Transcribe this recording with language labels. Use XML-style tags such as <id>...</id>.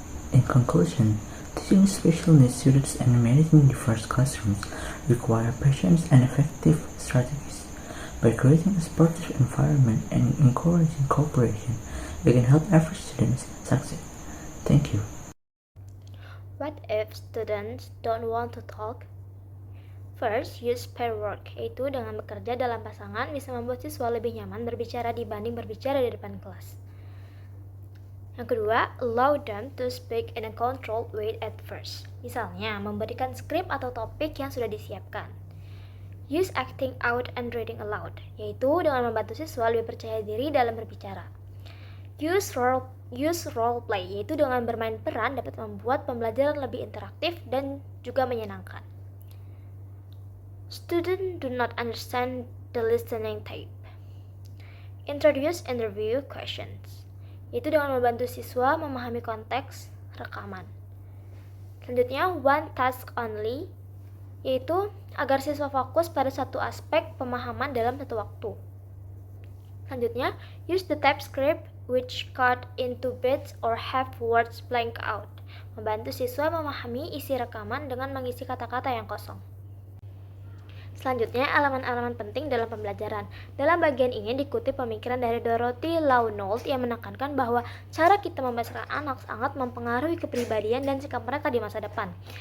<en>In conclusion, teaching special needs students and managing diverse classrooms require patience and effective strategies. By creating a supportive environment and encouraging cooperation, we can help every student succeed. Thank you. What if students don't want to talk? First, use pair work,</en> <id>yaitu dengan bekerja dalam pasangan bisa membuat siswa lebih nyaman berbicara dibanding berbicara di depan kelas. Yang kedua,</id> <en>allow them to speak in a controlled way at first.</en> <id>Misalnya, memberikan skrip atau topik yang sudah disiapkan.</id> <en>Use acting out and reading aloud,</en> <id>yaitu dengan membantu siswa lebih percaya diri dalam berbicara.</id> <en>Use role play,</en> <id>yaitu dengan bermain peran dapat membuat pembelajaran lebih interaktif dan juga menyenangkan.</id> <en>Students do not understand the listening tape. Introduce interview questions,</en> <id>yaitu dengan membantu siswa memahami konteks rekaman. Selanjutnya,</id> <en>one task only,</en> <id>yaitu agar siswa fokus pada satu aspek pemahaman dalam satu waktu. Selanjutnya,</id> <en>use the type script which cut into bits or have words blank out.</en> <id>Membantu siswa memahami isi rekaman dengan mengisi kata-kata yang kosong. Selanjutnya, elemen-elemen penting dalam pembelajaran. Dalam bagian ini dikutip pemikiran dari Dorothy Lawnold yang menekankan bahwa cara kita membesarkan anak sangat mempengaruhi kepribadian dan sikap mereka di masa depan.</id>